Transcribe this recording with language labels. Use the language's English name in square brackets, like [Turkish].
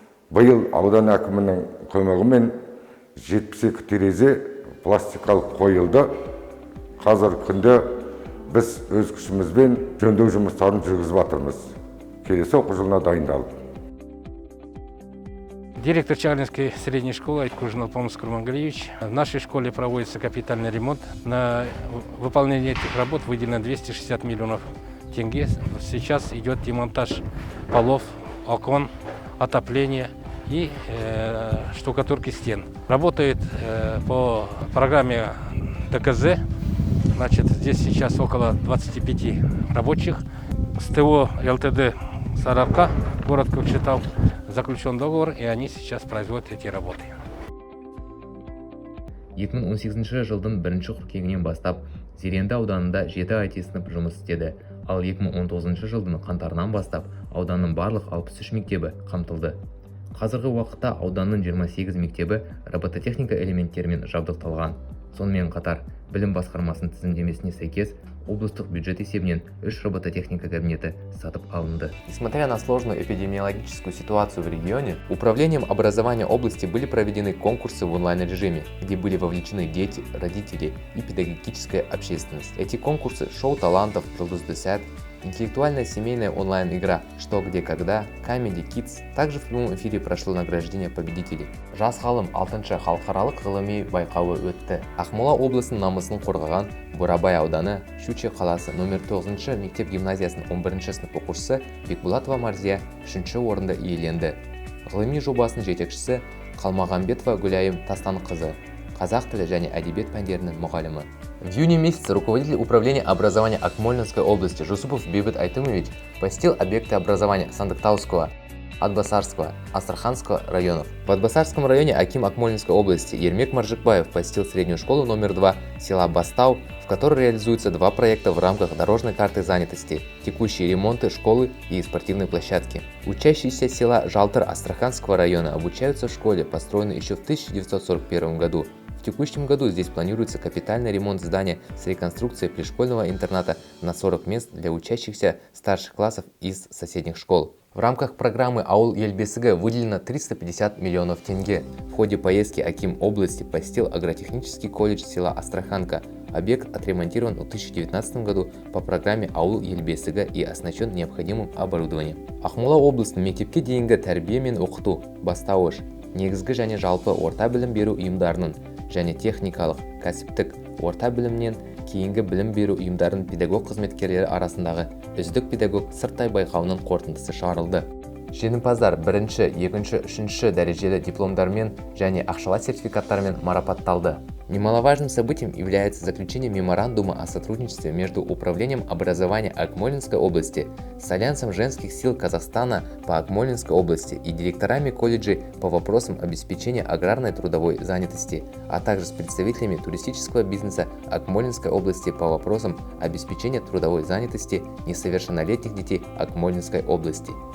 [Kazakh] Биыл аудан әкімінің көмегімен 72 терезе пластикалық қойылды. Қазір күнде біз өз күшімізбен жөндеу жұмыстарын жүргізіп жатырмыз. Келесі оқу жылына дайындалды. [Russian] Директор Чарнинской средней школы Айткужин Алпамыс Курмангалиевич. В нашей школе проводится капитальный ремонт. На выполнение этих работ выделено 260 миллионов тенге. Сейчас идет демонтаж полов, окон, отопление и штукатурки стен. Работает по программе ДКЗ. Значит, здесь сейчас около 25 рабочих. С ТО ЛТД Сарыарқа, город Көкшетау, заключен договор, и они сейчас производят эти работы. [Kazakh] 2018 жылдың 1 қыркүйегінен бастап Зеренді ауданында 7 IT сынып жұмыс істеді. Ал 2019 жылдың қаңтарынан бастап ауданның барлық 63 мектебі қамтылды. Қазіргі уақытта ауданның 28 мектебі робототехника элементтерімен жабдықталған. Сонымен қатар, білім басқармасының тізімдемесіне сәйкес облыстық бюджет есебінен 3 робототехника кабинеті сатып алынды. [Russian] Несмотря на сложную эпидемиологическую ситуацию в регионе, управлением образования области были проведены конкурсы в онлайн-режиме, где были вовлечены дети, родители и педагогическая общественность. Эти конкурсы «Шоу талантов», «Жұлдыз Десят», интеллектуальная семейная онлайн-игра «Что, где, когда», Comedy Kids. Также в прямом эфире прошло награждение победителей. [Kazakh] Жас ғалым 6-шы халықаралық ғылыми байқауы өтті. Ақмола облысының намысын қорғаған Бурабай ауданы Щучье қаласы номер 9-шы мектеп гимназиясының 11-ші сынып оқушысы Бекбулатова Марзия 3-ші орынды иеленді. Ғылыми жобасының жетекшісі Қалмағамбетова Гүлайым Тастанқызы, қазақ тілі және әдебиет пәндерінің мұғалімі. [Russian] В июне месяце руководитель управления образования Акмолинской области Жусупов Бейбіт Айтымович посетил объекты образования Сандықтауского Атбасарского, Астраханского районов. В Атбасарском районе аким Акмолинской области Ермек Маржикбаев посетил среднюю школу номер 2 села Бастау, в которой реализуются два проекта в рамках дорожной карты занятости, текущие ремонты школы и спортивной площадки. Учащиеся села Жалтыр Астраханского района обучаются в школе, построенной еще в 1941 году. В текущем году здесь планируется капитальный ремонт здания с реконструкцией пришкольного интерната на 40 мест для учащихся старших классов из соседних школ. В рамках программы «Ауыл ел бесігі» выделено 350 миллионов тенге. В ходе поездки аким области посетил агротехнический колледж села Астраханка. Объект отремонтирован в 2019 году по программе «Ауыл ел бесігі» и оснащен необходимым оборудованием. [Kazakh] Ақмола облысының мектепке дейінгі тәрбие мен оқыту, бастауыш, негізгі және жалпы орта білім беру ұйымдарының және техникалық, кәсіптік, орта білімнен кейінгі білім беру ұйымдарының педагог қызметкерлері арасындағы үздік педагог сырттай байқауының қорытындысы шығарылды. Жеңімпаздар 1-ші, 2-ші, 3-ші дәрежелі дипломдармен және ақшалай сертификаттармен марапатталды. [Russian] Немаловажным событием является заключение меморандума о сотрудничестве между Управлением образования Акмолинской области с Альянсом женских сил Казахстана по Акмолинской области и директорами колледжей по вопросам обеспечения аграрной трудовой занятости, а также с представителями туристического бизнеса Акмолинской области по вопросам обеспечения трудовой занятости несовершеннолетних детей Акмолинской области.